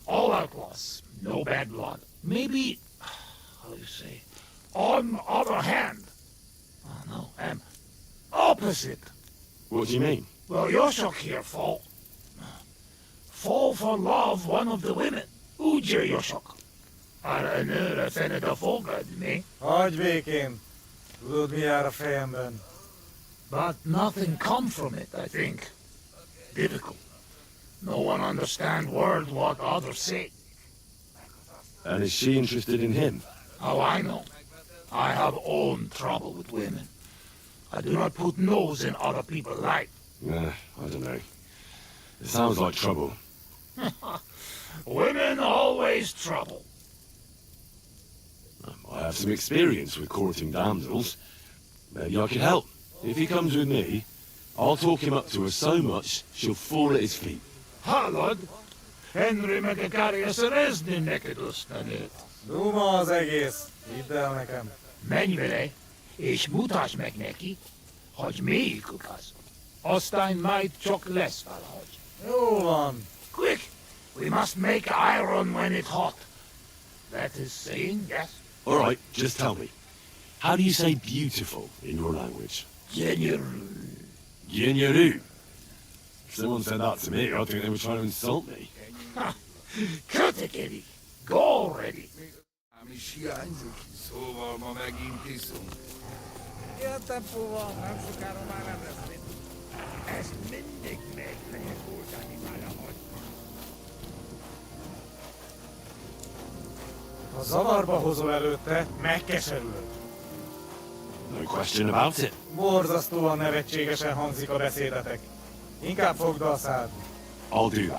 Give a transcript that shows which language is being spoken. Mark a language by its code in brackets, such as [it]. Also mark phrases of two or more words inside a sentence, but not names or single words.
[en] All outlaws, no bad blood. Maybe, how do you say, On the other hand, oh no, opposite. What do you mean? Well, Yoshok here fall for love one of the women. [hu] Ugye Yoshok? Arra a nőre fened a fogad, mi? Hagyj békén. Tudod, mi jár a fejemben? [en] But nothing come from it, I think. Difficult. No one understand word what others say. And is she interested in him? How I know? I have own trouble with women. I do not put nose in other people's life. I don't know. It sounds like trouble. Women always trouble. I have some experience with courting damsels. Maybe I could help. If he comes with me, I'll talk him up to her so much she'll fall at his feet. [hu] Hallod? Henry meg akarja szerezni neked ösztönét. Duma az egész. Hidd el nekem. Menj vele, és mutasd meg neki, hogy melyikük az. Aztán majd csak lesz valahogy. Jó van. [en] Quick! We must make iron when it's hot. That is saying, yes? All right, just tell me. How do you say beautiful in your language? [hu] Gyönyörű. Gyönyörű. [en] If someone said that to me, I'd think they were trying to insult me. Kötekedik. Go already. [hu] Ám is hiányzik, szóval ma megint iszunk. Ilyen tempóval nem sokára már nem lesz mit. Ezt mindig meg lehet oldani valahogy. Ha zavarba hozol előtte, megkeserülök. [en] No question about it. [hu] Borzasztóan nevetségesen hangzik a beszédetek. Inkább fogd a szád. [en] I'll do that.